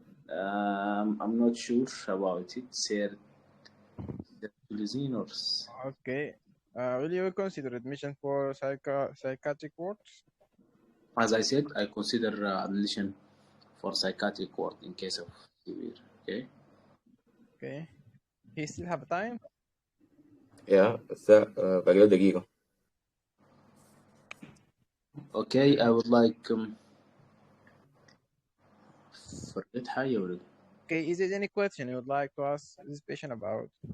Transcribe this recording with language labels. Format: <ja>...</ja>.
<en>I'm not sure about it. Sertraline or... Okay. Will you consider admission for psychiatric wards? As I said, I consider admission for psychiatric ward in case of severe. Okay. Okay. He still have time?</en> <ar>Yeah, بس باقي له دقيقة.</ar> <en>Okay, I would like forget</en> <ar>حاجة ولا...</ar> <en>Okay, is there any question you would like to ask this patient about?</en>